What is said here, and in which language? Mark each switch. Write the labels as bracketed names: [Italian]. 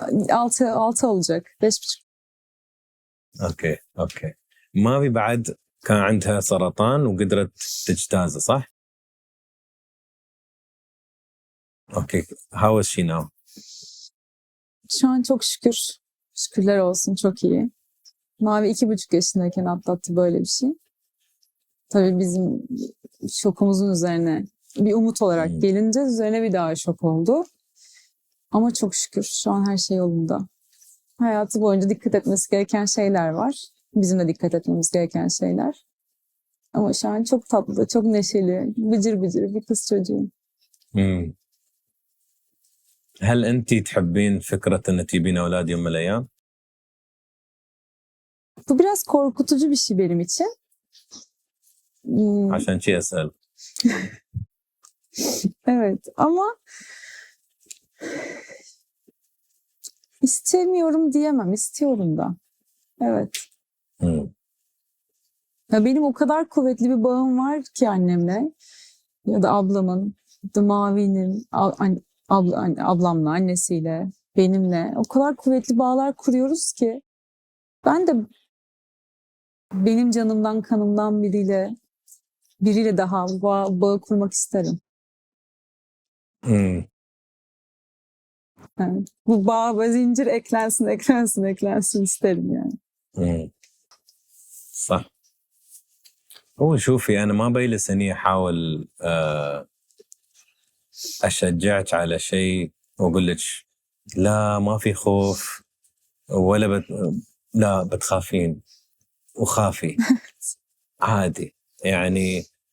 [Turkish] 6 olacak. 5,5. [Arabic] اوكي مافي بعد كان عندها سرطان وقدرت تجتازه صح؟ اوكي [English] how is she now? [Turkish] Şu an çok şükür. Şükürler olsun çok iyi. Mavi 2,5 yaşındayken atlattı böyle bir şey. Tabii bizim şokumuzun üzerine bir umut olarak gelince üzerine bir daha şok oldu. Ama çok şükür şu an her şey yolunda. Hayatı boyunca dikkat etmesi gereken şeyler var. Bizim de dikkat etmemiz gereken şeyler. Ama şu an çok tatlı, çok neşeli, bıcır bıcır bir kız çocuğu. [Arabic] هل أنت تحبين فكرة أن تجيبين أولاد يوم من الأيام؟ [Turkish] Bu biraz korkutucu bir şey benim için. [Arabic] عشان شي أسأل. [Turkish] Evet ama istemiyorum diyemem. İstiyorum da. Evet. مم. Ya benim o kadar kuvvetli bir bağım var ki annemle ya da ablamın, ya da Mavi'nin, ablamla, annesiyle, benimle. O kadar kuvvetli bağlar kuruyoruz ki ben de benim canımdan, kanımdan biriyle daha bağ kurmak isterim. مم. Yani bu bağ ve zincir eklensin isterim yani. [Arabic] مم. صح. هو شوفي أنا ما بجلس هني أحاول أشجعك على شيء وأقول لك لا ما في خوف ولا لا بتخافين وخافي عادي يعني.